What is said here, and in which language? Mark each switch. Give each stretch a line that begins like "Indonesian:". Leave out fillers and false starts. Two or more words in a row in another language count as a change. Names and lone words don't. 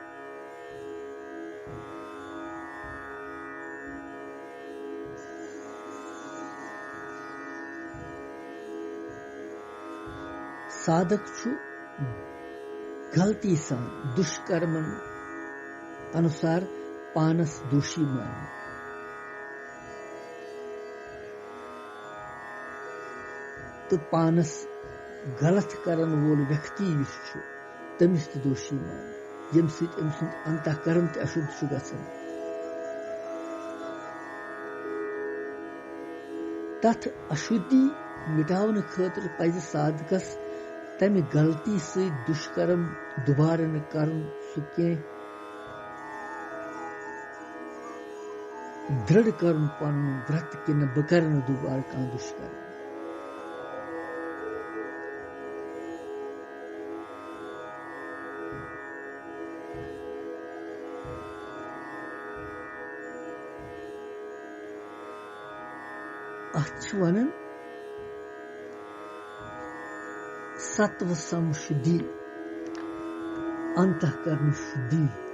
Kashmiri: साधक गलती सा दुष्कर्मन अनुसार पानस दोषी मान तो पानस गलत करन वोल व्यक्ति तमिस दोषी मान यम सत अम सुंद अंतःकरण ते अशुद्ध गसन तथ अशुद्धि मिटावन खतर पज साधकस तम गलती से दुष्कर्म दोबारा न करन सुके दृढ़ कर्म पन व्रत कि न बकर दोबारा कह दुष्कर्म वन सत्व संशुद्धि अंतःकरण शुद्धि